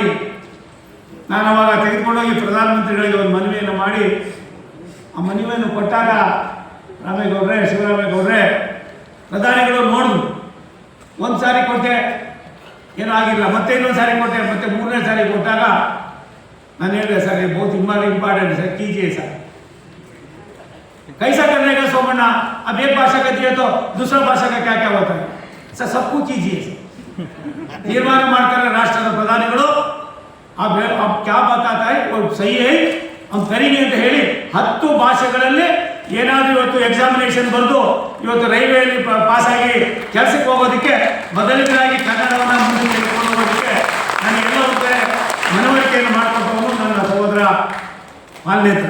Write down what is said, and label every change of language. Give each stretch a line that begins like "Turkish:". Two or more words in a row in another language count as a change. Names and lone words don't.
Kannada: ನಾನು ಅವಾಗ ತೆಗೆದುಕೊಂಡೋಗಿ ಪ್ರಧಾನಮಂತ್ರಿಗಳಿಗೆ ಒಂದು ಮನವಿಯನ್ನು ಮಾಡಿ ಆ ಮನವಿಯನ್ನು ಕೊಟ್ಟಾಗ ಶಿವರಾಮೇಗೌಡ್ರೆ ಪ್ರಧಾನಿಗಳು ನೋಡಿದ್ರು, ಒಂದು ಸಾರಿ ಕೊಟ್ಟೆ, ಏನೂ ಆಗಿಲ್ಲ. ಮತ್ತೆ ಇನ್ನೊಂದು ಸಾರಿ ಕೊಟ್ಟೆ, ಮತ್ತೆ ಮೂರನೇ ಸಾರಿ ಕೊಟ್ಟಾಗ ನಾನು ಹೇಳಿದೆ, ಸರ್
Hindi: ये बहुत इम्पॉर्टेंट सर, कीजिए सर. कैसा करने का सोमಣ್ಣ, अब एक भाषा का दिए तो दूसरा भाषा का क्या क्या होता है सर, सबको कीजिए सर.
Kannada: ತೀರ್ಮಾನ ಮಾಡ್ತಾರೆ ರಾಷ್ಟ್ರದ ಪ್ರಧಾನಿಗಳು.
Hindi: अब क्या बताता है वो सही है, हम करेंगे
Kannada: ಅಂತ ಹೇಳಿ 10 ಭಾಷೆಗಳಲ್ಲಿ ಏನಾದರೂ ಇವತ್ತು ಎಕ್ಸಾಮಿನೇಷನ್ ಬರೆದು ಇವತ್ತು ರೈಲ್ವೆಯಲ್ಲಿ ಪಾಸ್ ಆಗಿ ಕೆಲಸಕ್ಕೆ ಹೋಗೋದಕ್ಕೆ ಬದಲಿಗರಾಗಿ ಕನ್ನಡವನ್ನು ಮುಂದೆ ತೆಗೆದುಕೊಂಡು ಹೋಗೋದಕ್ಕೆ ನಾನು ಎಲ್ಲ ಕಡೆ ಮನವರಿಕೆಯನ್ನು ಮಾಡಿಕೊಟ್ಟವನು ನನ್ನ ಸಹೋದರ ಪಾಲ್ನೇತ್ರ.